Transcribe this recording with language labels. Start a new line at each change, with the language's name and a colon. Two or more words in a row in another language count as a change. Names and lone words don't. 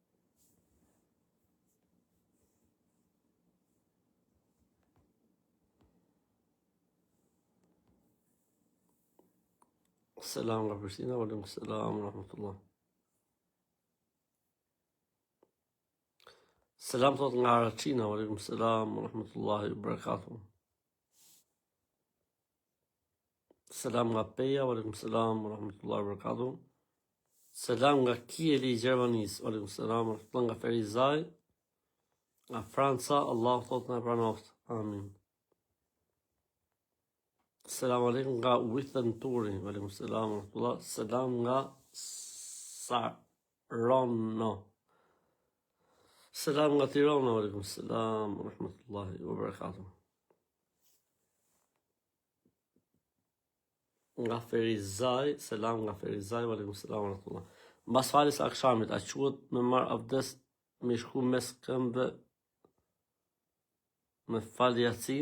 Albanian: Selam nga Prishtina,
Arabic: عليكم السلام ورحمة الله.
Albanian: Selam thot nga Araqina,
Arabic: عليكم السلام ورحمة الله وبركاته.
Albanian: Selam nga Peja,
Arabic: عليكم السلام ورحمة الله وبركاته.
Albanian: Selam nga Kieli I Gjermanisë,
Arabic: عليكم السلام ورحمة الله
Albanian: nga Ferizaj. Nga Franca, Allah thot na pranoft. Amin.
Arabic: السلام عليكم
Albanian: nga Withen Turi,
Arabic: عليكم السلام ورحمة الله.
Albanian: Selam nga Sarono. Selam nga Tirana,
Arabic: عليكم السلام ورحمة الله وبركاته.
Albanian: Nga Ferizaj, selam nga Ferizaj,
Arabic: عليكم السلام ورحمة الله.
Albanian: Mbas faljes akshamit, a quhet me marr abdes me shku mes këmbëve me fal Yasin?